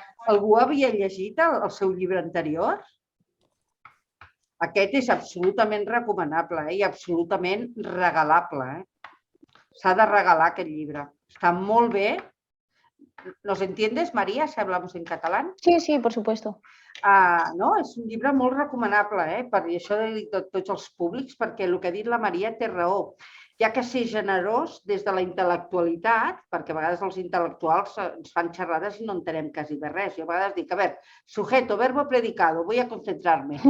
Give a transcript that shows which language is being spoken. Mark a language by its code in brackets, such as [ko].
[ca] Algú havia llegit el seu llibre anterior? Aquest és absolutament recomanable i absolutament regalable. S'ha de regalar aquest llibre. Està molt bé. [es] ¿Nos entiendes, María, si hablamos en catalán? Sí, sí, por supuesto. [ca] No, és un llibre molt recomanable, per això de tots els públics, perquè el que ha dit la Maria té raó. Hi ha que ser generós des de la intel·lectualitat, perquè a vegades els intel·lectuals ens fan xerrades i no entenem quasi bé res. Jo a vegades dic, a veure, [es] sujeto, verbo, predicado, voy a concentrarme.